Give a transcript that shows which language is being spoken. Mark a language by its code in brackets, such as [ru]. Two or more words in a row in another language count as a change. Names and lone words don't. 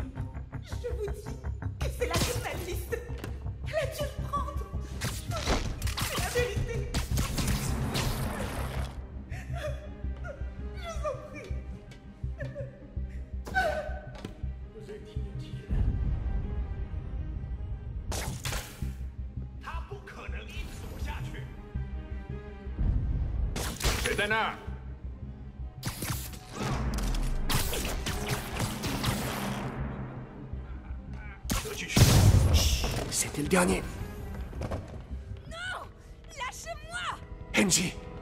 [fr] Je vous dis que c'est la journaliste. Elle a dû le prendre. C'est la vérité. Je vous en prie. Vous êtes inutile. [zh] 他不可能一直活下去。谁在那儿？ [fr] C'était le dernier. Non! Lâchez-moi! Henji!